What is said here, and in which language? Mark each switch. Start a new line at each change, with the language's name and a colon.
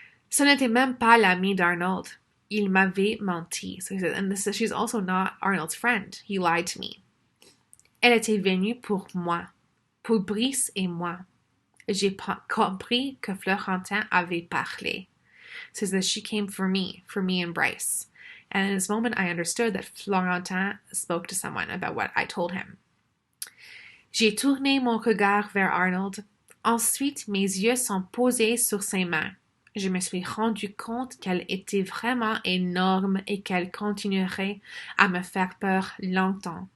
French: Ce n'était même pas l'amie d'Arnold. Il m'avait menti.
English: So he says, and she's also not Arnold's friend. He lied to me.
French: Elle était venue pour moi, pour Brice et moi. J'ai compris que Florentin avait parlé.
English: Says that she came for me and Bryce. And in this moment, I understood that Florentin spoke to someone about what I told him.
French: J'ai tourné mon regard vers Arnold. Ensuite, mes yeux sont posés sur ses mains. Je me suis rendu compte qu'elle était vraiment énorme et qu'elle continuerait à me faire peur longtemps.